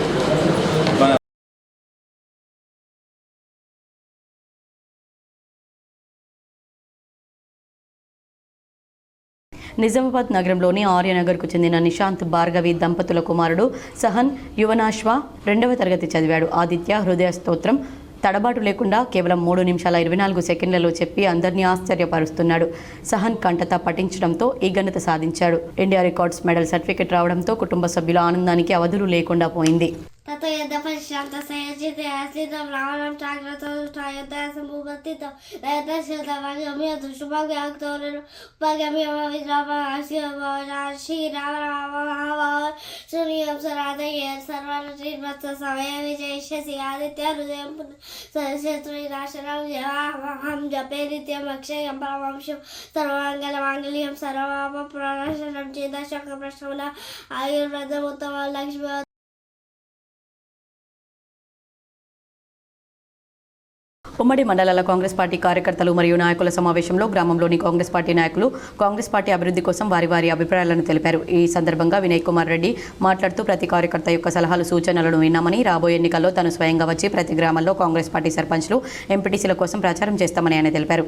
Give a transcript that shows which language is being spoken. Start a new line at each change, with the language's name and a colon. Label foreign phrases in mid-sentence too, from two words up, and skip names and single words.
Telugu: నిజామాబాద్ నగరంలోని ఆర్యనగర్కు చెందిన నిశాంత్ భార్గవి దంపతుల కుమారుడు సహన్ యువనాశ్వ 2వ తరగతి చదివాడు. ఆదిత్య హృదయ స్తోత్రం తడబాటు లేకుండా కేవలం 3 నిమిషాల 24 సెకండ్లలో చెప్పి అందరినీ ఆశ్చర్యపరుస్తున్నాడు. సహన్ కంఠత పఠించడంతో ఈ ఘనత సాధించాడు. ఇండియా రికార్డ్స్ మెడల్ సర్టిఫికెట్ రావడంతో కుటుంబ సభ్యుల ఆనందానికి అవధులు లేకుండా పోయింది.
Sanskrit: ततो यद्यपश्चान्तसंयोजिते आश्रितं रावणं चाग्रतोष्ठायोध्यासमुपस्थितं श्रीराम सराधये सर्वान् विजयिष्यसि आदित्यहृदयं शत्रुविनाशनं जपे नित्यम् अक्षयं परमंशं सर्वमङ्गलमाङ्गल्यं सर्वपापप्रणाशनं चेदशोकप्रशमनम् आयुर्वेदमुत्तमं लक्ष्मी.
Telugu: ఉమ్మడి మండలాల కాంగ్రెస్ పార్టీ కార్యకర్తలు మరియు నాయకుల సమావేశంలో గ్రామంలోని కాంగ్రెస్ పార్టీ నాయకులు కాంగ్రెస్ పార్టీ అభివృద్ధి కోసం వారి వారి అభిప్రాయాలను తెలిపారు. ఈ సందర్భంగా వినయ్ కుమార్ రెడ్డి మాట్లాడుతూ ప్రతి కార్యకర్త యొక్క సలహాలు సూచనలను విన్నామని, రాబోయే ఎన్నికల్లో తను స్వయంగా వచ్చి ప్రతి గ్రామంలో కాంగ్రెస్ పార్టీ సర్పంచ్లు ఎంపీటీసీల కోసం ప్రచారం చేస్తామని ఆయన తెలిపారు.